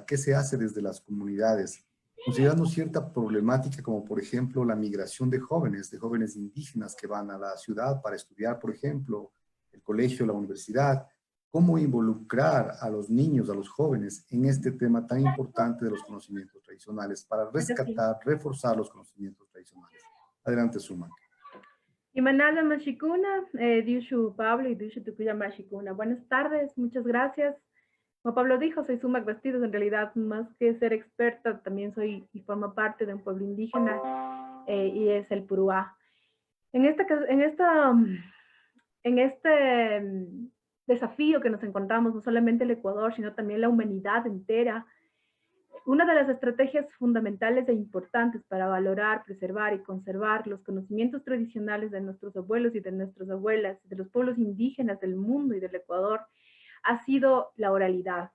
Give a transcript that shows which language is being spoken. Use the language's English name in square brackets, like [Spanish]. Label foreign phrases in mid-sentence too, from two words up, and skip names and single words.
[Spanish] ¿Qué se hace desde las comunidades? Considerando cierta problemática como, por ejemplo, la migración de jóvenes indígenas que van a la ciudad para estudiar, por ejemplo, el colegio, la universidad. ¿Cómo involucrar a los niños, a los jóvenes en este tema tan importante de los conocimientos tradicionales para rescatar, reforzar los conocimientos tradicionales? Adelante, Sumac. [Quechua] Imanala Mashikuna, Diushu Pablo y Diushu Tukuya Mashikuna. [Spanish] Buenas tardes, muchas gracias. Como Pablo dijo, soy Sumac Bastidas, en realidad más que ser experta, también soy y formo parte de un pueblo indígena y es el Puruá. En este desafío que nos encontramos, no solamente el Ecuador, sino también la humanidad entera, una de las estrategias fundamentales e importantes para valorar, preservar y conservar los conocimientos tradicionales de nuestros abuelos y de nuestras abuelas, de los pueblos indígenas del mundo y del Ecuador, ha sido la oralidad.